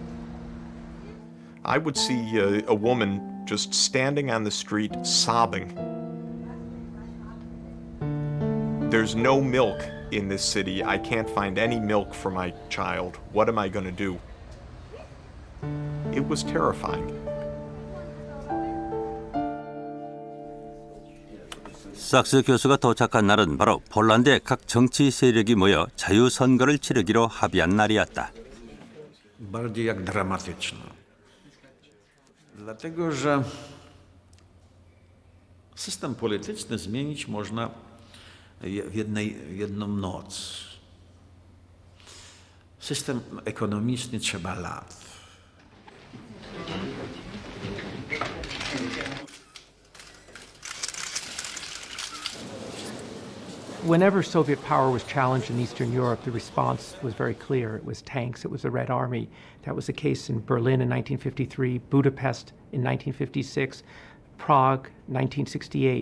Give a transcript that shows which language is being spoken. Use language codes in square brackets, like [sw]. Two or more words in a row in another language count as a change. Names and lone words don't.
[en] I would see a woman just standing on the street sobbing. There's no milk in this city. I can't find any milk for my child. What am I going to do? It was terrifying. [ko] sak스 교수가 도착한 날은 바로 폴란드의 각 정치 세력이 모여 자유선거를 치르기로 합의한 날이었다. [pl] Bardziej jak dramatyczna. Dlatego, że system polityczny zmienić można w jedną noc. System ekonomiczny trzeba lat. [en] Whenever Soviet power was challenged in Eastern Europe, the response was very clear. It was tanks, it was the Red Army. That was the case in Berlin in 1953, Budapest in 1956, Prague 1968.